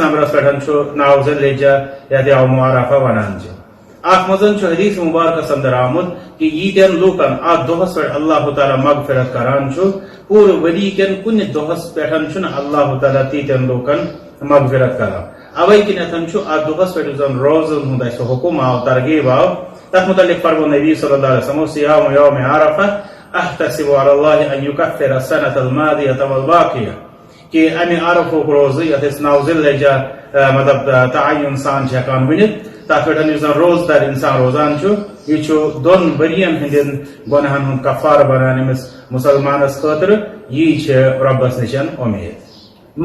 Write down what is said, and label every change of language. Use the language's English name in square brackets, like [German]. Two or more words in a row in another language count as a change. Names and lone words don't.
[Kashmiri] نمبرس پٮ۪ٹھ چھُ 9 ذی الحجہ یتھ یوم عرفہ ونان چھِ اتھ منٛز حدیث مبارکس اندر آمت کہ ییٖتٮ۪ن لوٗکن اتھ دۄہس پٮ۪ٹھ اللہ تعالیٰ مغفرت کران چھُ پوٗرٕ ؤری کٮ۪ن کُنہِ دۄہس پٮ۪ٹھ چھُنہٕ اللہ تعالیٰ تیٖتٮ۪ن لوٗکن مغفرت کران اوے کِنیتھ چھُ اتھ دۄہس پٮ۪ٹھ یُس زن روزن ہُنٛد اسہِ حُکم آو ترغیب آو تتھ متعلق فرمو نبی [Arabic] صلی اللہ علیہ وسلم صیام یوم عرفہ احتسب علی اللہ ان یکفر السنۃ الماضیۃ والباقیہ [Kashmiri] کہ امہِ عرفُک روزٕ یتھ أسۍ 9 ذی الحجہ مطلب تعین سان چھِ ہٮ۪کان ؤنِتھ تتھ پٮ۪ٹھ یُس زن روزدار انسان روزان چھُ یہ چھُ 2 ؤرین ہٕنٛدٮ۪ن گۄناہن ہُنٛد کفارٕ بنان أمِس مُسلمانس خٲطرٕ یی چھِ رۄبس نِش اُمید